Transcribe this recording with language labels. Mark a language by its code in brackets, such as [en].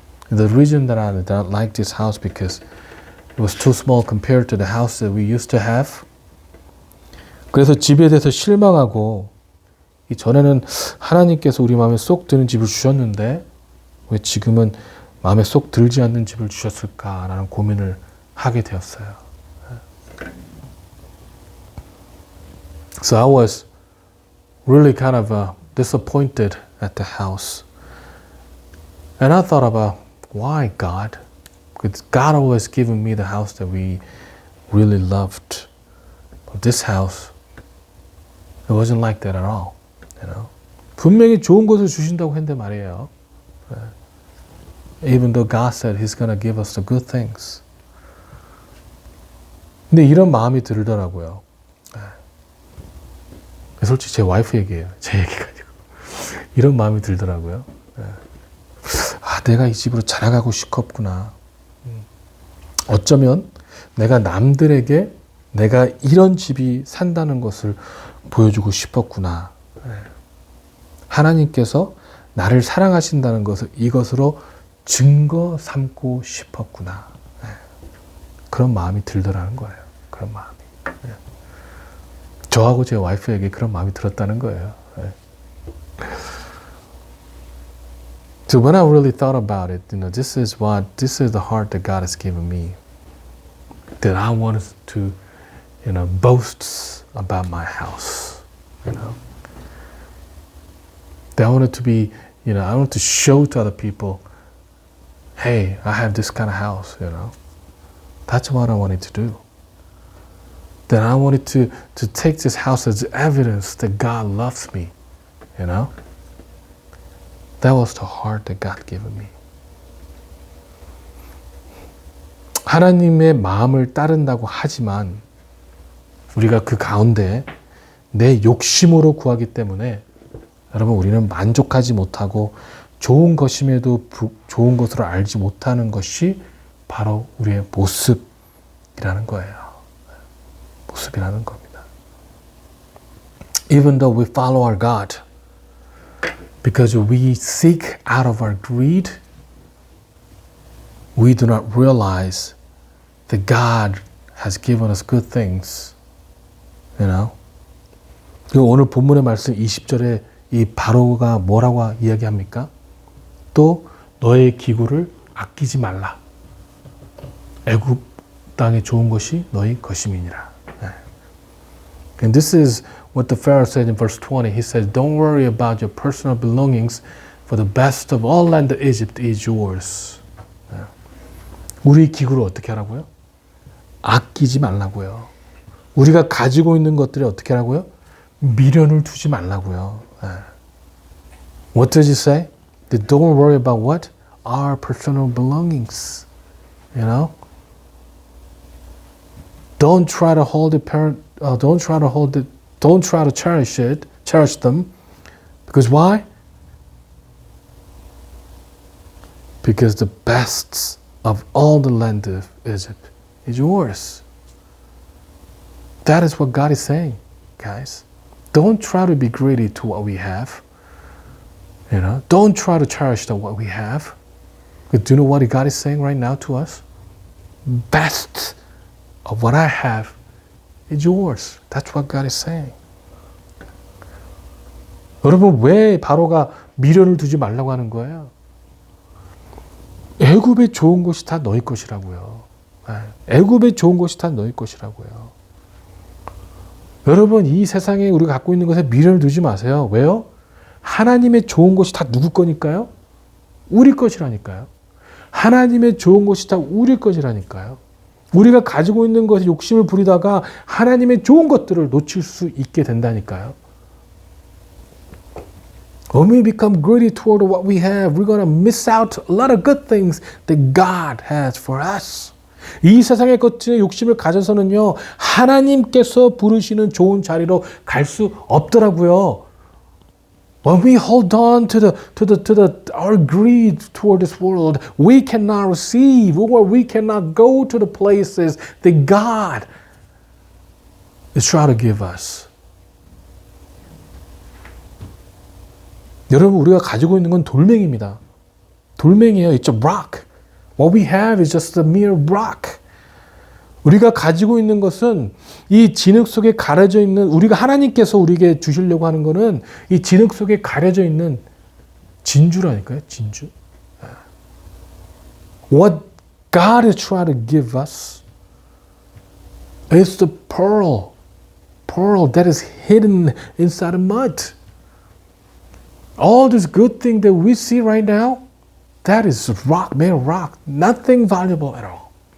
[en] The reason that I don't like this house because it was too small compared to the house that we used to have. [ko] 그래서 집에 대해서 실망하고 이 전에는 하나님께서 우리 마음에 쏙 드는 집을 주셨는데 왜 지금은 마음에 쏙 들지 않는 집을 주셨을까라는 고민을 하게 되었어요. [en] So I was really kind of disappointed at the house. And I thought about, why God? Because God always given me the house that we really loved. But this house, it wasn't like that at all. [ko] 분명히 좋은 것을 주신다고 했는데 말이에요. [en] Even though God said He's going to give us the good things. [ko] 근데 이런 마음이 들더라고요. 솔직히 제 와이프 얘기예요. 제 얘기가 아니고. 이런 마음이 들더라고요. 내가 이 집으로 자라가고 싶었구나. 어쩌면 내가 남들에게 내가 이런 집이 산다는 것을 보여주고 싶었구나. 하나님께서 나를 사랑하신다는 것을 이것으로 증거 삼고 싶었구나. 그런 마음이 들더라는 거예요. 그런 마음이. 저하고 제 와이프에게 그런 마음이 들었다는 거예요. [en] So when I really thought about it, this is the heart that God has given me. That I wanted to, boast about my house. That I wanted to be, I wanted to show to other people, hey, I have this kind of house, That's what I wanted to do. That I wanted to take this house as evidence that God loves me, That was the heart that God given me. [ko] 하나님의 마음을 따른다고 하지만 우리가 그 가운데 내 욕심으로 구하기 때문에 여러분 우리는 만족하지 못하고 좋은 것임에도 좋은 것으로 알지 못하는 것이 바로 우리의 모습이라는 거예요. 모습이라는 겁니다. [en] Even though we follow our God, because we seek out of our greed, we do not realize that God has given us good things. [ko] 오늘 본문의 말씀 20절에 이 바로가 뭐라고 이야기합니까? 또 너의 기구를 아끼지 말라. 애굽 땅에 좋은 것이 너희 것임이니라. [en] And this is what the Pharaoh said in verse 20. He says, don't worry about your personal belongings, for the best of all land of Egypt is yours. [ko] 우리 기구를 어떻게 하라고요? 아끼지 말라고요. 우리가 가지고 있는 것들이 어떻게 하라고요? 미련을 두지 말라고요. [en] What does he say? Don't worry about what? Our personal belongings. You know? Don't try to hold it, don't try to cherish them. Because why? Because the best of all the land of Egypt is yours. That is what God is saying, guys. Don't try to be greedy to what we have. You know, don't try to cherish what we have. But do you know what God is saying right now to us? Best of what I have is yours. That's what God is saying. [ko] 여러분, 왜 바로가 미련을 두지 말라고 하는 거예요? 애굽에 좋은 것이 다 너희 것이라고요. 애굽에 좋은 것이 다 너희 것이라고요. 여러분, 이 세상에 우리가 갖고 있는 것에 미련을 두지 마세요. 왜요? 하나님의 좋은 것이 다 누구 거니까요? 우리 것이라니까요. 하나님의 좋은 것이 다 우리 것이라니까요. 우리가 가지고 있는 것에 욕심을 부리다가 하나님의 좋은 것들을 놓칠 수 있게 된다니까요. [en] When we become greedy toward what we have, we're going to miss out a lot of good things that God has for us. [ko] 이 세상의 것들에 욕심을 가져서는요, 하나님께서 부르시는 좋은 자리로 갈 수 없더라고요. [en] When we hold on to our greed toward this world, we cannot receive, or we cannot go to the places that God is trying to give us. [ko] 여러분, 우리가 가지고 있는 건 돌멩이입니다. 돌멩이에요. [en] It's a rock. What we have is just a mere rock. [ko] 우리가 가지고 있는 것은 이 진흙 속에 가려져 있는, 우리가 하나님께서 우리에게 주시려고 하는 것은 이 진흙 속에 가려져 있는 진주라니까요. 진주. [en] What God is trying to give us is the pearl that is hidden inside of mud. All this good thing that we see right now, that is rock, made of rock, nothing valuable at all.